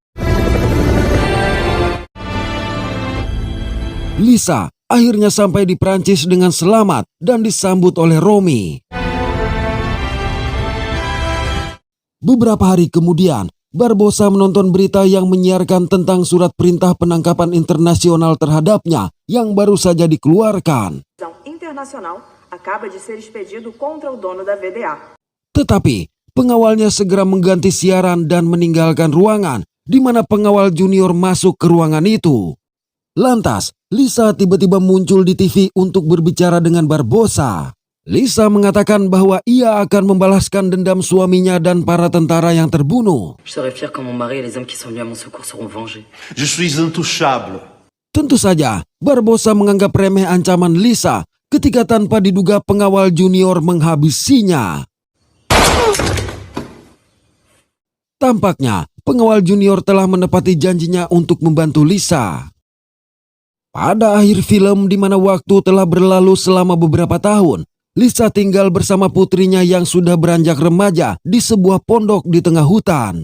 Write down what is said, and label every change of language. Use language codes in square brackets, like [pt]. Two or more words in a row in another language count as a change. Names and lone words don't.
[id] Lisa akhirnya sampai di Prancis dengan selamat dan disambut oleh Romy. Beberapa hari kemudian, Barbosa menonton berita yang menyiarkan tentang surat perintah penangkapan internasional terhadapnya yang baru saja dikeluarkan. [pt] Internacional acaba de ser expedido contra o dono da VDA. [id] Tetapi, pengawalnya segera mengganti siaran dan meninggalkan ruangan di mana pengawal junior masuk ke ruangan itu. Lantas, Lisa tiba-tiba muncul di TV untuk berbicara dengan Barbosa. Lisa mengatakan bahwa ia akan membalaskan dendam suaminya dan para tentara yang terbunuh. [fr] Je serai fier quand mon mari et les hommes qui sont venus à mon secours seront vengés. Je suis intouchable. [id] Tentu saja, Barbosa menganggap remeh ancaman Lisa ketika tanpa diduga pengawal junior menghabisinya. Tampaknya, pengawal junior telah menepati janjinya untuk membantu Lisa. Pada akhir film di mana waktu telah berlalu selama beberapa tahun, Lisa tinggal bersama putrinya yang sudah beranjak remaja di sebuah pondok di tengah hutan.